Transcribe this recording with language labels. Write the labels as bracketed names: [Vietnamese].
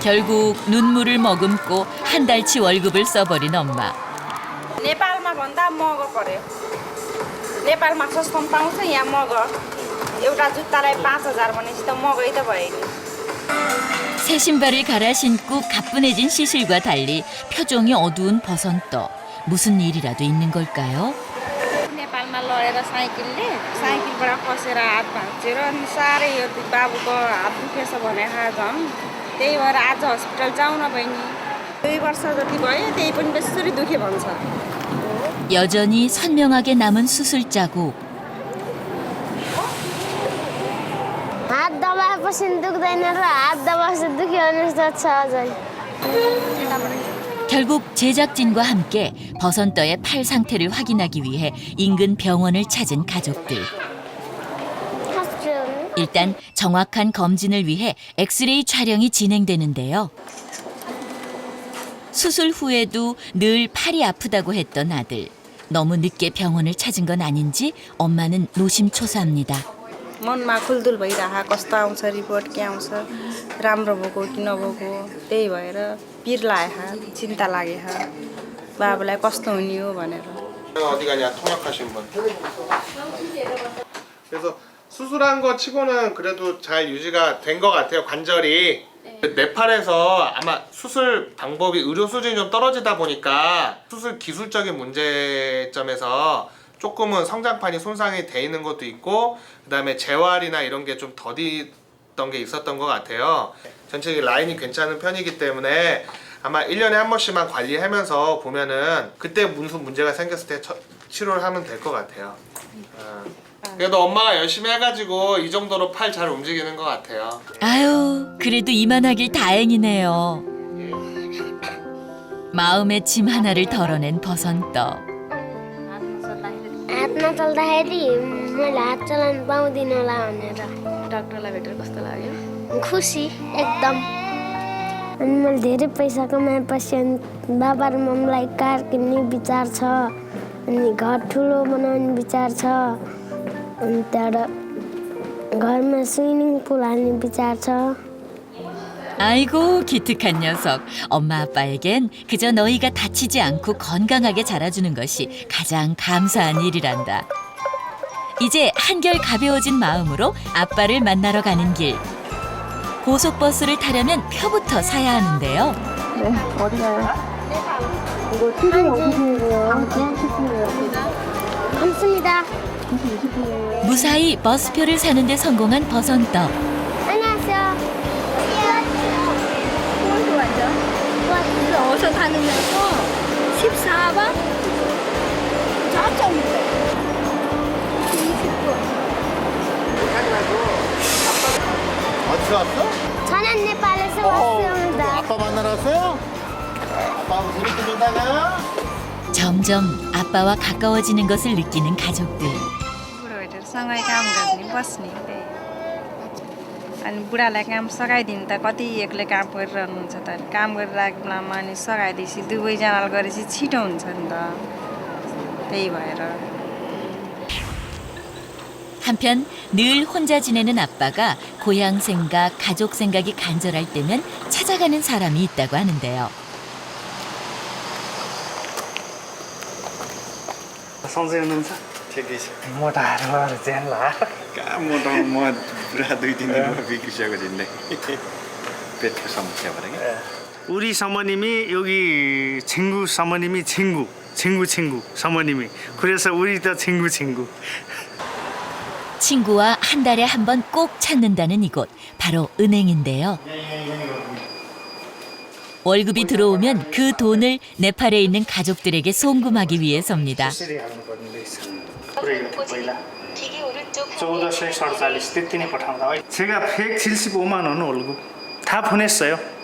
[Korean] 결국 눈물을 머금고 한 달치 월급을 써버린 엄마. [Nepali] नेपालमा भन्दा महँगो पर्यो. नेपालमा सस्तो पाउँछ यहाँ महँगो. एउटा जुत्तालाई 5,000 भनेपछि त महँगै त भयो नि. [Korean] 새 신발을 갈아 신고 가뿐해진 시실과 달리 표정이 어두운 버선떠. 무슨 일이라도 있는 걸까요? [Nepali] नेपालमा लडेर साइकलबाट खसेर हात भाँचेर अनि साह्रै यो बाबुको हात दुखेछ भनेर झन् त्यही भएर आज हस्पिटल जाउँ न बहिनी. 2 वर्ष जति भयो त्यही पनि बेसरी दुखे भन्छ. [Korean] 여전히 선명하게 남은 수술 자국. [Nepali] हात दबाएपछि दुख्दैन र हात दबाएपछि दुख्यो भने जस्तो छ अझै. [Korean] 결국 제작진과 함께 버선떠의 팔 상태를 확인하기 위해 인근 병원을 찾은 가족들. [English] hospital. [Korean] 일단 정확한 검진을 위해 엑스레이 촬영이 진행되는데요. 수술 후에도 늘 팔이 아프다고 했던 아들. 너무 늦게 병원을 찾은 건 아닌지 엄마는 노심초사합니다. मनमा खुलदुल भइरह कस्तो आउँछ रिपोर्ट के आउँछ राम्रो भएको कि नभएको त्यही भएर पिर लाग्यो चिन्ता लाग्यो बाबुलाई कस्तो हुने हो भनेर 어디 가냐 통역하신 분. 그래서 수술한 거 치고는 그래도 잘 유지가 된 것 같아요. 관절이. 네팔에서 아마 수술 방법이 의료 수준이 좀 떨어지다 보니까 수술 기술적인 문제점에서 조금은 성장판이 손상이 돼 있는 것도 있고 그다음에 재활이나 이런 게 좀 더디던 게 있었던 것 같아요. 전체적인 라인이 괜찮은 편이기 때문에 아마 1년에 한 번씩만 관리하면서 보면은 그때 무슨 문제가 생겼을 때 치료를 하면 될 것 같아요. 그래도 엄마가 열심히 해가지고 이 정도로 팔 잘 움직이는 것 같아요. 아유, 그래도 이만하길 다행이네요. 마음의 짐 하나를 덜어낸 버선떡. [Nepali] हात नचल्दाखेरि मैले हात चलाउनु पाउँदिनँ होला भनेर डाक्टरलाई भेटेर कस्तो लाग्यो खुसी एकदम अनि मैले धेरै पैसा कमाएपछि अनि बाबा र मम्मीलाई कार किन्ने विचार छ अनि घर ठुलो बनाउने विचार छ अनि त्यहाँबाट घरमा स्विमिङ पुल हाल्ने विचार छ [Korean] 아이고 기특한 녀석. 엄마 아빠에겐 그저 너희가 다치지 않고 건강하게 자라주는 것이 가장 감사한 일이란다. 이제 한결 가벼워진 마음으로 아빠를 만나러 가는 길. 고속버스를 타려면 표부터 사야 하는데요. 네 어디 가요? 이거 TV 감사합니다. 무사히 버스표를 사는데 성공한 버선떡. 안녕하세요. 어디서 다니면서 14번 저쪽인데 20분 어디서 왔어? 저는 네팔에서 왔습니다. 아빠 만나러 왔어요? 아빠하고 재밌게 놀다가 점점 아빠와 가까워지는 것을 느끼는 가족들. [Nepali] बुढोहरू सँगै काम गर्ने बस्ने अनि बुढालाई काम सघाइदिनु त कति एक्लै काम गरिरहनुहुन्छ त काम गरिरहेको बेलामा अनि सघाइदिएपछि दुवैजनाले गरेपछि छिटो हुन्छ नि त त्यही भएर [Korean] 한편 늘 혼자 지내는 아빠가 고향 생각, 가족 생각이 간절할 때면 찾아가는 사람이 있다고 하는데요. [Nepali] सन्चै हुनुहुन्छ ठिकै छ मोटाहरू ज्यान ला कहाँ मोटाउनु म पुरा 2-3 दिनमा बिग्रिसकेको जिन्दगी पेटको समस्या भएर क्या [Korean] 우리 사모님이 여기 친구 사모님이 친구 사모님이 그래서 우리도 친구 친구와 한 달에 한 번 꼭 찾는다는 이곳, 바로 은행인데요. 월급이 들어오면 그 돈을 네팔에 있는 가족들에게 송금하기 위해서입니다. [Nepali] त्यसरी हाल्नुपर्ने रहेछ पुरै पहिला 1447 त्यति नै पठाउँदा [Korean] 제가 175만 원 월급 다 보냈어요.